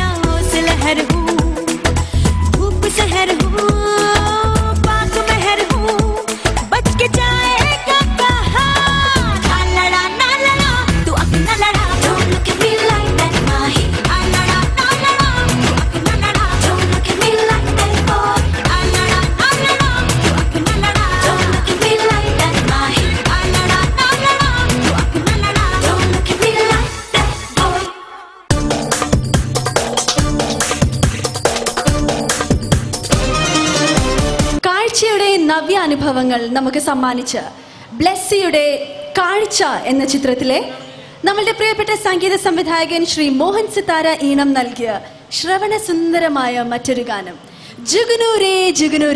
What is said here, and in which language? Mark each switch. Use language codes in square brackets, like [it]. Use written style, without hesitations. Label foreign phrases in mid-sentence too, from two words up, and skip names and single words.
[hi] ओ लहर हूँ धूप सहर हूँ पाक महर हूँ बच के जाएगा कहाँ ना लड़ा तू अपना लड़ा [en] don't look at me like that [hi] माही ना लड़ा तू अपना लड़ा [en] don't look at me like that boy [hi] ना लड़ा तू अपना लड़ा [en] don't look at me like that [hi] माही ना लड़ा तू अपना लड़ा [en] don't look at me like that boy [ml] കാഴ്ചയുടെ നവ്യാനുഭവങ്ങൾ നമുക്ക് സമ്മാനിച്ച ബ്ലെസ്സിയുടെ കാഴ്ച എന്ന ചിത്രത്തിലെ നമ്മളുടെ പ്രിയപ്പെട്ട സംഗീത സംവിധായകൻ ശ്രീ മോഹൻ സിത്താര ഈണം നൽകിയ ശ്രവണ സുന്ദരമായ മറ്റൊരു ഗാനം ജുഗുനൂരേ ജുഗുനൂരേ.